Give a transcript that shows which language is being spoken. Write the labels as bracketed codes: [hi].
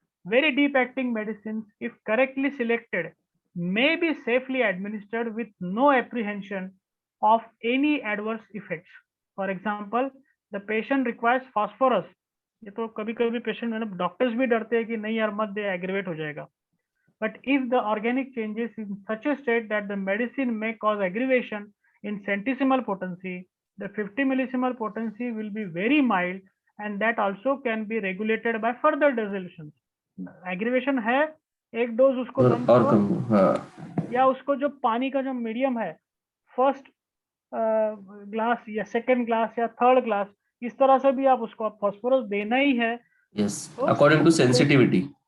[en] Very deep acting medicines, if correctly selected, may be safely administered with no apprehension of any adverse effects. For example, the patient requires phosphorus. [hi] ये तो कभी कभी patient मतलब doctors भी डरते हैं कि नहीं यार मत दे, एग्रीवेट हो जाएगा। [en] But if the organic changes in such a state that the medicine may cause aggravation in centesimal potency, the 50 millisimal potency will be very mild, and that also can be regulated by further resolutions. [hi] Aggravation है, एक dose उसको कम और करो, कम, हाँ, या उसको जो पानी का जो मीडियम है, फर्स्ट ग्लास या सेकंड ग्लास या थर्ड ग्लास, इस तरह से भी आप उसको फॉस्फोरस देना ही है। [en] yes, [hi] तो [en] According to sensitivity.